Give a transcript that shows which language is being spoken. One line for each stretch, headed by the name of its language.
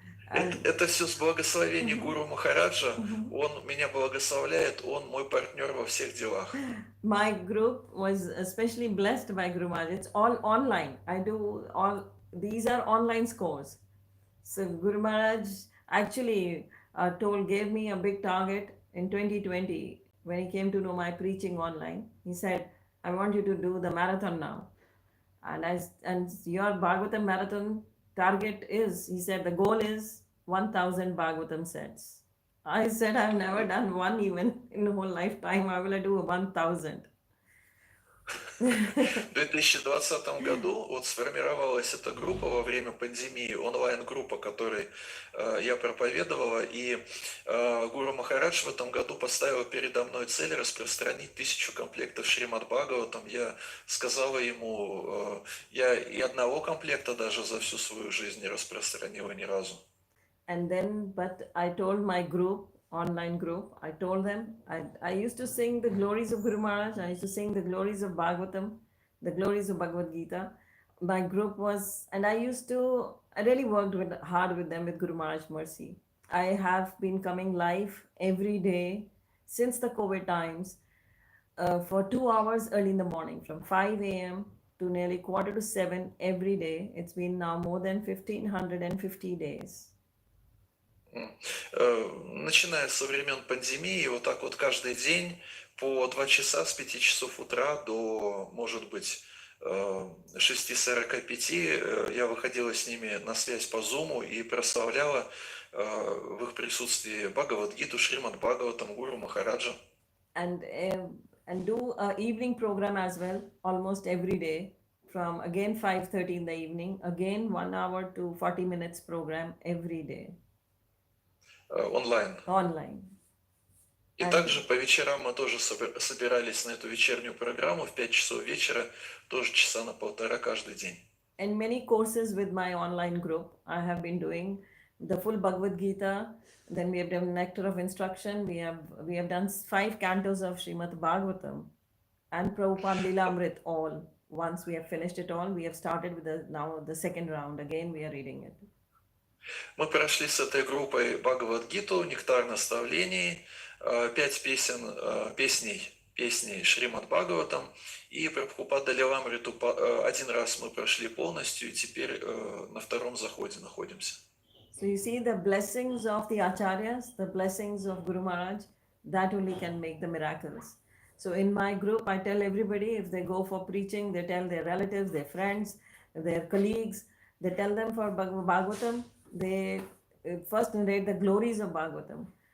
Russian: Это все с благословения Гуру Махараджа. Он меня благословляет, он мой партнер во всех делах.
English: My group was especially blessed by Guru Maharaj. It's all online. I do all, these are online scores. So Guru Maharaj actually gave me a big target in 2020 when he came to know my preaching online. He said, I want you to do the marathon now. And your Bhagavatam marathon target is, he said, the goal is 1,000 Bhagavatam sets. I said, I've never done one even in the whole lifetime. How will I do 1,000?
Russian: В 2020 году вот сформировалась эта группа во время пандемии, онлайн-группа, которой я проповедовала, и Гуру Махарадж в этом году поставил передо мной цель распространить 1000 комплектов Шримад Бхагаватам. Я сказала ему, я и одного комплекта даже за всю свою жизнь не распространила ни разу.
English: And then, but I told my group, online group, I told them, I used to sing the glories of Guru Maharaj, I used to sing the glories of Bhagavatam, the glories of Bhagavad Gita. My group was, and I really worked hard with them with Guru Maharaj mercy. I have been coming live every day since the COVID times for 2 hours early in the morning, from 5 a.m. to nearly 6:45 every day. It's been now more than 1,550 days.
Russian: Начиная со времен пандемии, вот так вот каждый день по 2 часа с 5 часов утра до, может быть, 6:45 я выходила с ними на связь по Zoom и прославляла в их присутствии Бхагавад-гиту, Шримад Бхагаватам, Гуру Махараджа.
English: And do an evening program as well, almost every day, from again 5:30 in the evening, again 1 hour to 40 minutes program every day.
Russian: Онлайн.
English: Online.
Russian: И также по вечерам мы тоже собирались на эту вечернюю программу в 5 часов вечера, тоже часа на 1,5 каждый день.
English: And many courses with my online group. I have been doing the full Bhagavad Gita. Then we have done Nectar of Instruction. We have done 5 cantos of Srimad Bhagavatam. and Prabhupada Lilamrit all. Once we have finished it all, we have started with now the second round. Again, we are reading it.
Russian: Мы прошли с этой группой Бхагавад-гиту, «Нектар наставлений», 5 песней Шримад Бхагаватам, и Прабхупада Лиламриту один раз мы прошли полностью, и теперь на втором заходе находимся.
English: So you see the blessings of the acharyas, the blessings of Guru Maharaj, that only can make the miracles. So in my group, I tell everybody if they go for preaching, they tell their relatives, their friends, their colleagues, they tell them for Bhagavatam, they first narrate the glories of Bhagavatam.